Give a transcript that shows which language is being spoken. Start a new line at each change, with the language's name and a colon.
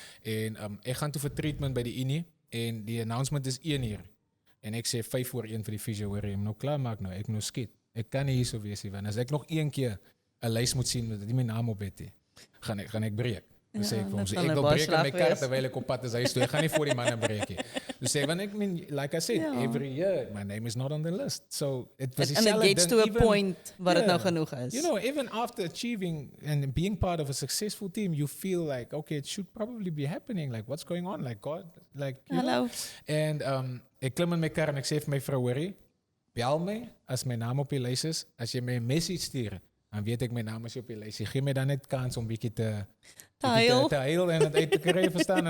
Afrikaans: En ek gaan toe vir treatment by die Unie en die announcement is 1 uur. En ek sê 5 voor 1 vir die physio, hoor jy, nou klaar maak nou, ek moet nou skiet. Ek kan nie hier so wees nie, want as ek nog 1 keer 'n lys moet sien met nie my naam op het nie, gaan ek breek. Dan sê ek vir hom, ek wil breek in my kar terwyl ek op pad is huis toe. Ek gaan nie voor die manne breek nie. Dus sê, want ek mean,
English: like I said, every year my name is not on the list. So it was and it gets to a point
Afrikaans: waar dit nou genoeg is.
English: You know, even after achieving and being part of a successful team, you feel like, okay, it should probably be happening. Like, what's going on? Like, God, like, you know.
Afrikaans: And ek klim in my kar en ek sê vir my vrou, hoorie, bel my as my naam op die lys is. As jy my 'n message stuur, dan weet ek my naam is op die lys. Gee my dan net kans om bietjie te huil en het uit te kry, verstaan.